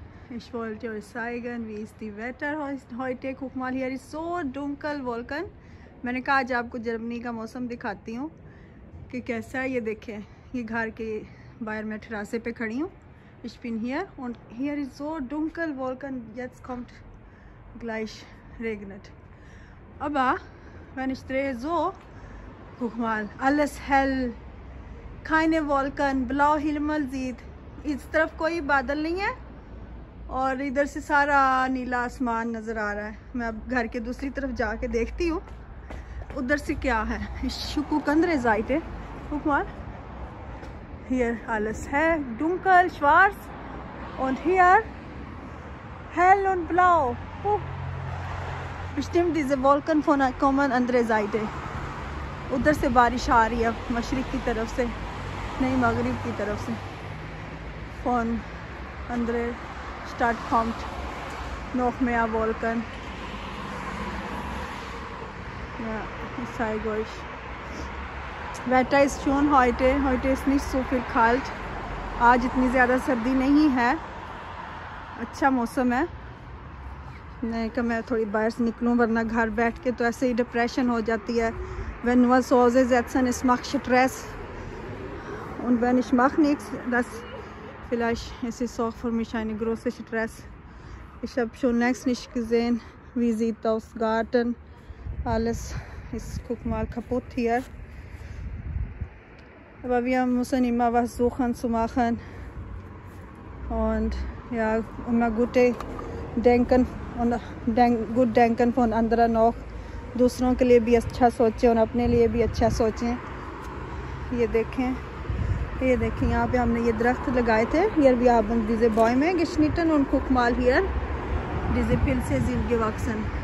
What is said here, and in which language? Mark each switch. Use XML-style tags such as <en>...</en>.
<de>Ich wollte euch zeigen, wie ist die Wetter heute. Guck mal, hier ist so dunkel Wolken.</de> <hi>मैंने कहा आज आपको Germany का मौसम दिखाती हूँ कि कैसा है. ये देखें, ये घर के बाहर मैं terrasse पे खड़ी हूँ.</hi> <de>Ich bin hier und hier ist so dunkel Wolken. Jetzt kommt gleich regnet. Aber wenn ich drehe so, guck mal, alles hell. keine Wolken, blau Himmel sieht.</de> <hi>इस तरफ कोई बादल नहीं है और इधर से सारा नीला आसमान नज़र आ रहा है. मैं अब घर के दूसरी तरफ जाके देखती हूँ उधर से क्या है.</hi> <de>Ich gucke andere Seite. Guck mal. Hier alles hell, dunkel, schwarz und hier hell und blau. Bestimmt diese Wolken von kommen andere Seite.</de> <hi>उधर से बारिश आ रही है मशरिक की तरफ से, नहीं मगरिब की तरफ से.</hi> <de>Von andere Stadt kommt noch mehr Wolken. Ja, ich zeige euch. Wetter ist schon heute ist nicht so viel kalt.</de> <hi>आज इतनी ज़्यादा सर्दी नहीं है, अच्छा मौसम है. नहीं कि मैं थोड़ी बाहर से निकलूँ वरना घर बैठ के तो ऐसे ही डिप्रेशन हो जाती है.</hi> <de>Wenn nur zu Hause sitzen, es macht Stress. Und wenn ich mache nichts, das vielleicht ist es auch für mich eine große Stress. Ich habe schon längst nicht gesehen, wie sieht aus Garten. Alles ist, guck mal, kaputt hier. Aber wir müssen immer was suchen zu machen. Und ja, immer gute Denken und gut denken von anderen auch.</de> <hi>दूसरों के लिए भी अच्छा सोचें और अपने लिए भी अच्छा सोचें. ये देखें यहाँ पे हमने ये दरख्त लगाए थे.</hi> <de>Hier wir haben diese Bäume geschnitten und guck mal hier, diese Pilze sind gewachsen.</de>